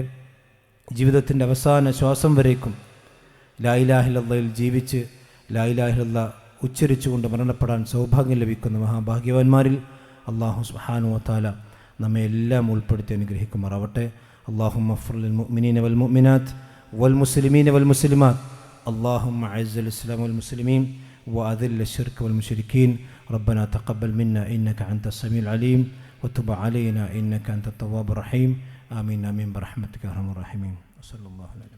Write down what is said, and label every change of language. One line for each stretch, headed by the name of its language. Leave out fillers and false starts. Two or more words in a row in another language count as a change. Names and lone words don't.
Malayalam: ജീവിതത്തിൻ്റെ അവസാന ശ്വാസം വരേക്കും
Arabic: لا إله إلا الله
Malayalam: ജീവിച്ച്
Arabic: لا إله إلا الله
Malayalam: ഉച്ചരിച്ചുകൊണ്ട് മരണപ്പെടാൻ സൗഭാഗ്യം ലഭിക്കുന്ന മഹാഭാഗ്യവാന്മാരിൽ
Arabic: الله سبحانه وتعالى
Malayalam: നമ്മെ എല്ലാം ഉൾപ്പെടുത്തി അനുഗ്രഹിക്കുമാറാവട്ടെ.
Arabic: اللهم اغفر للمؤمنين والمؤمنات والمسلمين والمسلمات. اللهم أعز الإسلام والمسلمين وأذل الشرك والمشركين. ربنا تقبل منا إنك أنت السميع العليم وتب علينا إنك أنت التواب الرحيم. آمين آمين برحمتك يا أرحم الراحمين. وصلى الله عليه